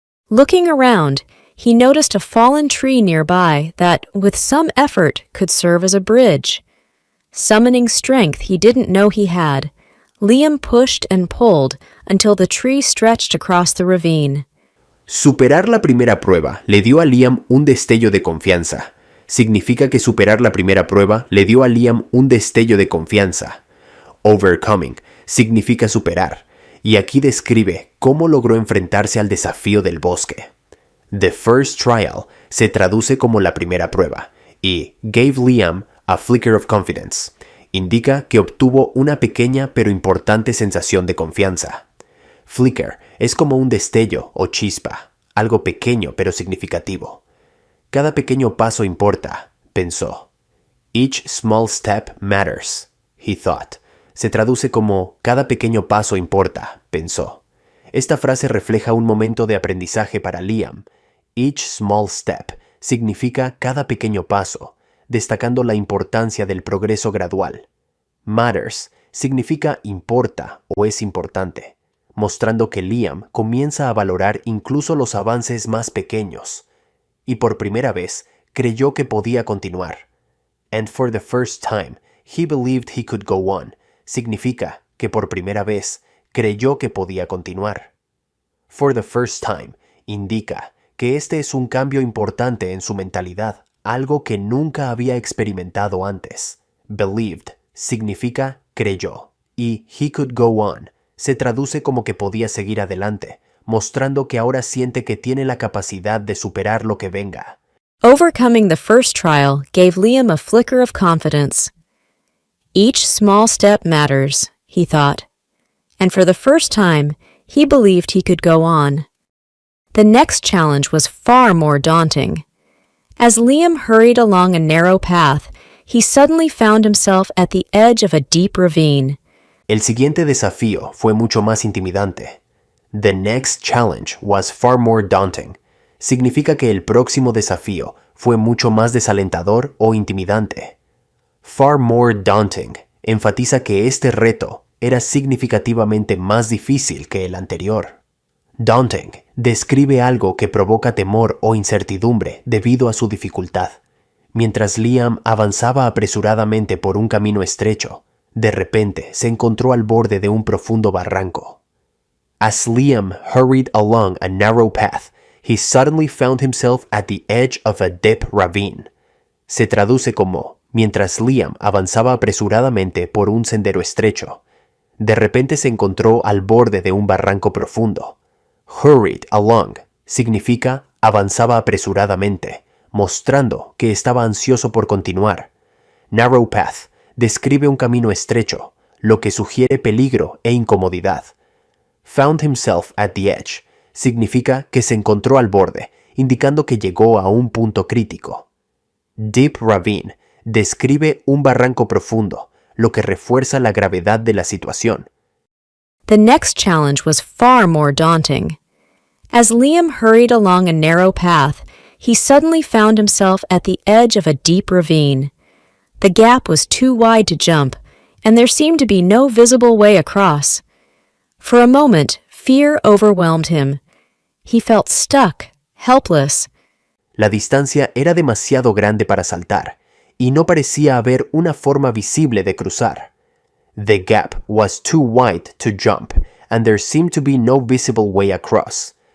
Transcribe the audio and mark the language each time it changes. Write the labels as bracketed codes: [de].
[en] Looking around, he noticed a fallen tree nearby that, with some effort, could serve as a bridge. Summoning strength he didn't know he had, Liam pushed and pulled until the tree stretched across the ravine. [es] Superar la primera prueba le dio a Liam un destello de confianza. Significa que superar la primera prueba le dio a Liam un destello de confianza. Overcoming significa superar, y aquí describe cómo logró enfrentarse al desafío del bosque. [en] The first trial [es] se traduce como la primera prueba y [en] gave Liam a flicker of confidence. [es] Indica que obtuvo una pequeña pero importante sensación de confianza. Flicker es como un destello o chispa, algo pequeño pero significativo. Cada pequeño paso importa, pensó. [en] Each small step matters, he thought. [es] Se traduce como cada pequeño paso importa, pensó. Esta frase refleja un momento de aprendizaje para Liam. [en] Each small step [es] significa cada pequeño paso, destacando la importancia del progreso gradual. Matters significa importa o es importante, mostrando que Liam comienza a valorar incluso los avances más pequeños. Y por primera vez creyó que podía continuar. [en] And for the first time, he believed he could go on. [es] Significa que por primera vez creyó que podía continuar. [en] For the first time [es] indica que este es un cambio importante en su mentalidad, algo que nunca había experimentado antes. Believed significa creyó y [en] he could go on [es] se traduce como que podía seguir adelante, mostrando que ahora siente que tiene la capacidad de superar lo que venga. [en] Overcoming the first trial gave Liam a flicker of confidence. Each small step matters, he thought, and for the first time, he believed he could go on. The next challenge was far more daunting. As Liam hurried along a narrow path, he suddenly found himself at the edge of a deep ravine. [es] El siguiente desafío fue mucho más intimidante. [en] The next challenge was far more daunting. [es] Significa que el próximo desafío fue mucho más desalentador o intimidante. [en] Far more daunting [es] enfatiza que este reto era significativamente más difícil que el anterior. Daunting describe algo que provoca temor o incertidumbre debido a su dificultad. Mientras Liam avanzaba apresuradamente por un camino estrecho, de repente se encontró al borde de un profundo barranco. [en] As Liam hurried along a narrow path, he suddenly found himself at the edge of a deep ravine. [es] Se traduce como, mientras Liam avanzaba apresuradamente por un sendero estrecho, de repente se encontró al borde de un barranco profundo. [en] Hurried along [es] significa avanzaba apresuradamente, mostrando que estaba ansioso por continuar. [en] Narrow path [es] describe un camino estrecho, lo que sugiere peligro e incomodidad. [en] Found himself at the edge [es] significa que se encontró al borde, indicando que llegó a un punto crítico. [en] Deep ravine [es] describe un barranco profundo, lo que refuerza la gravedad de la situación. [en] The next challenge was far more daunting. As Liam hurried along a narrow path, he suddenly found himself at the edge of a deep ravine. The gap was too wide to jump, and there seemed to be no visible way across. For a moment, fear overwhelmed him. He felt stuck, helpless. [es] La distancia era demasiado grande para saltar, y no parecía haber una forma visible de cruzar. [en] The gap was too wide to jump, and there seemed to be no visible way across.